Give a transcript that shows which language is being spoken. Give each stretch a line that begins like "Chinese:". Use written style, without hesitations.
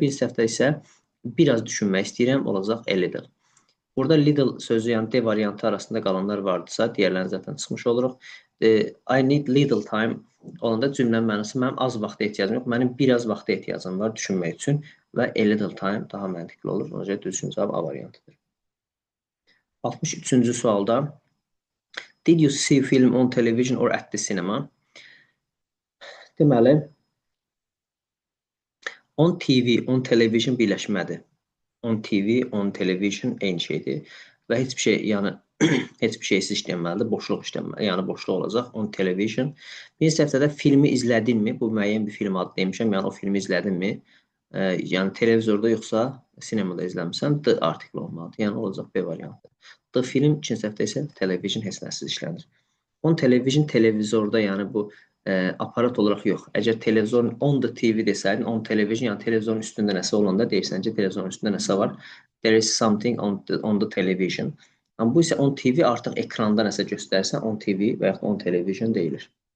Azerbaijani: Bir səhvdə isə biraz düşünmək istəyirəm, olacaq a little. Burada little sözü, yəni D variantı arasında qalanlar vardısa, digərlərini zaten çıxmış oluruq.
English: I need little time
Azerbaijani: Olanda cümlənin mənası mənim az vaxta ehtiyacım yox, mənim biraz vaxta ehtiyacım var düşünmək üçün və a little time daha məntiqli olur. Ona görə düzgün cavab A variantıdır. 63-cü sualda
English: Did you see film on television or at the cinema?
Azerbaijani: Deməli, on TV, on television birləşmədir. On TV, on television eyni şeydir və heç bir şey, yəni heç bir şeysiz işlənməlidir, boşluq işlənməlidir. Yəni boşluq olacaq. On television. Bir səfərdə filmi izlədinmi? Bu müəyyən bir film adı demişəm. Yəni o filmi izlədinmi? Yəni televizorda yoxsa sinemada izləmirsən? D artikli olmalıdır. Yəni olacaq B variantı. D film, ikinci səhvdə isə television heç nəsiz işlənir. On television televizorda, yəni bu aparat olaraq yox. Əgər televizorun
English: on the TV
Azerbaijani: desəydin, on television, yəni televizorun üstündə nəsə olanda deyirsən ki, televizorun üstündə nəsə var.
English: There is something on the television.
Azerbaijani: Amma bu isə on TV artıq ekranda nəsə göstərsə, on TV və yaxud on television deyilir.